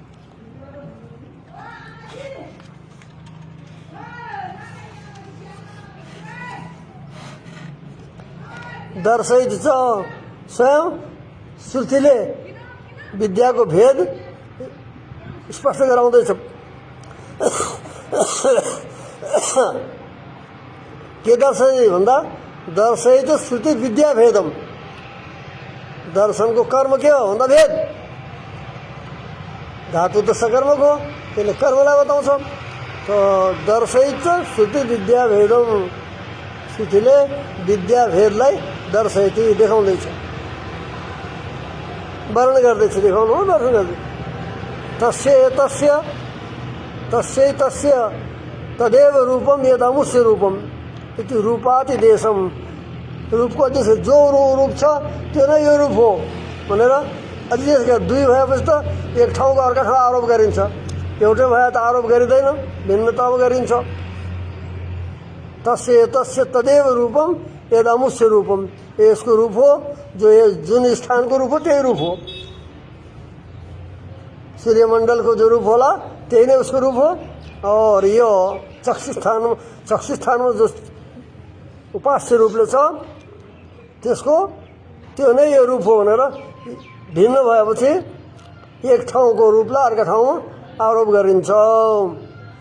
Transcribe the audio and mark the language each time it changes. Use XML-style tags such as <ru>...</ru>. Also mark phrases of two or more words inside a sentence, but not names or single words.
<ne>दर्शयित छ स्वयं श्रुतिले विद्याको भेद स्पष्ट गराउँदैछ। के दर्शय भन्दा,</ne> <sa>दर्शयित श्रुति विद्या भेदम।</sa> <ne>दर्शनको कर्म के हो भन्दा भेद। धातु त सकर्मक हो, त्यसले कर्मलाई बताउँछ।</ne> <sa>त दर्शयित श्रुति विद्या भेदम,</sa> <ne>श्रुतिले विद्या भेदलाई दर्शयति देखाउँदैछ, वर्णन गर्दैछ, देखाउनु हो, दर्शन गर्दै।</ne> <sa>तस्य तदेव रूपम यदमुष्य रूपम इति रूपाति देशम।</sa> <ne>रूपको देश जो रूप छ त्यो नै यो रूप हो भनेर अधिदेश गर्छ। दुई भएपछि त एक ठाउँको अर्का ठाउँ आरोप गरिन्छ, एउटै भए त आरोप गरिँदैन, भिन्नता गरिन्छ।</ne> <sa>तस्य तदेव रूपम यदमुष्य रूपम,</sa> <ne>यसको रूप हो जो जुन स्थानको रूप हो त्यही रूप हो। सूर्यमण्डलको जो रूप होला त्यही नै उसको रूप हो। और यो चक्षुस्थानमा जो उपास्य रूपले छ त्यसको त्यो नै यो रूप हो भनेर भिन्न भएपछि एक ठाउँको रूपलाई अर्का ठाउँमा आरोप गरिन्छ।</ne>